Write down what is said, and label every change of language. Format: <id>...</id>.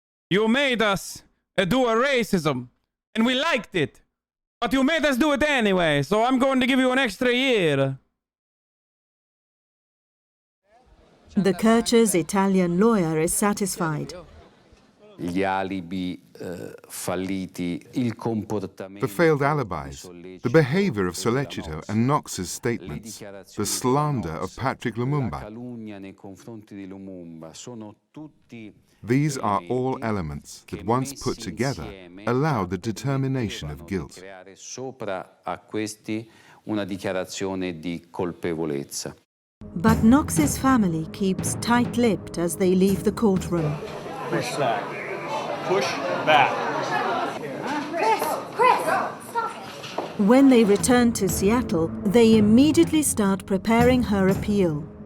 <en>You made us do a racism, and we liked it. But you made us do it anyway, so I'm going to give you an extra year. The Kircher's Italian lawyer is satisfied.</en> <it>Gli alibi falliti, il comportamento.</it> <en>The failed alibis, the behavior of Sollecito and Knox's statements, the slander of Patrick Lumumba. These are all elements that, once put together, allow the determination of guilt.</en> <it>Sopra a questi una dichiarazione di colpevolezza.</it> <en>But Knox's family keeps tight-lipped as they leave the courtroom. Push back. Push back. Chris, stop. When they return to Seattle, they immediately start preparing her appeal.</en>